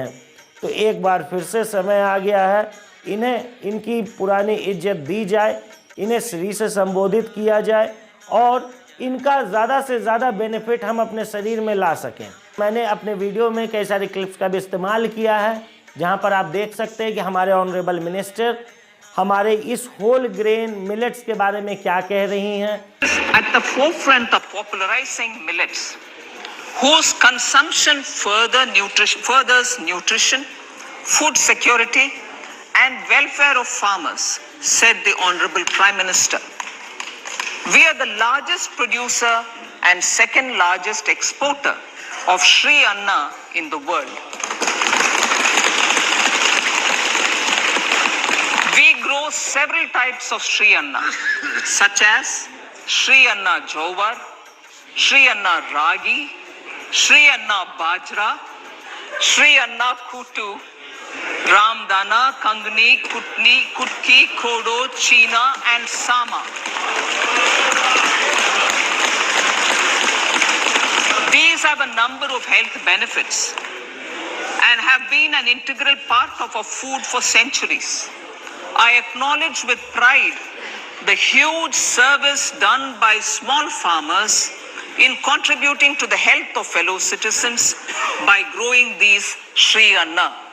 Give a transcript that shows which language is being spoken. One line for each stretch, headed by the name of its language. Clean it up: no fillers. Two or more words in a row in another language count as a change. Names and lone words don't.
Hindi: तो एक बार फिर से समय आ गया है, इन्हें इनकी पुरानी इज्जत दी जाए, इन्हें श्री से संबोधित किया जाए और इनका ज़्यादा से ज़्यादा बेनिफिट हम अपने शरीर में ला सकें। मैंने अपने वीडियो में कई सारे क्लिप्स का भी इस्तेमाल किया है, जहां पर आप देख सकते हैं कि हमारे
English: honorable minister
Hindi: हमारे इस
English: whole grain millets
Hindi: के बारे में क्या कह रही हैं।
English: At the forefront of popularizing millets, whose consumption furthers nutrition, food security, and welfare of farmers, said the Honorable Prime Minister. We are the largest producer and second largest exporter of Sri Anna in the world. We grow several types of Sri Anna, such as Sri Anna Jowar, Sri Anna Ragi, Sri Anna Bajra, Sri Anna Kutu, Ramdana, Kangni, Kutni, Kutki, Kodo, China, and Sama. These have a number of health benefits and have been an integral part of our food for centuries. I acknowledge with pride the huge service done by small farmers in contributing to the health of fellow citizens by growing these Sri Anna.